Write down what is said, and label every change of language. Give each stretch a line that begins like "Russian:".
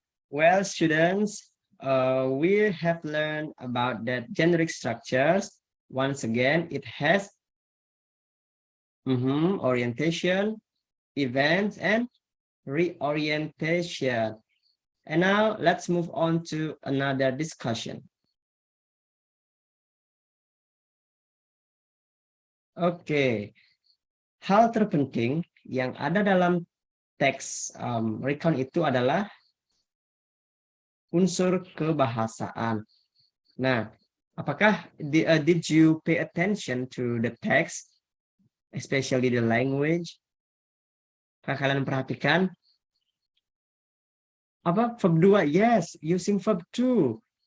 English: Well, students, we have learned about that generic structures. Once again, it has orientation, events, and reorientation. And now let's move on to another discussion.
Indonesian: Oke, hal terpenting yang ada dalam teks recount itu adalah unsur kebahasaan. Nah, apakah
English: did you pay attention to the text, especially the language?
Indonesian: Apakah kalian perhatikan? Apa
English: verb 2? Yes, using verb 2.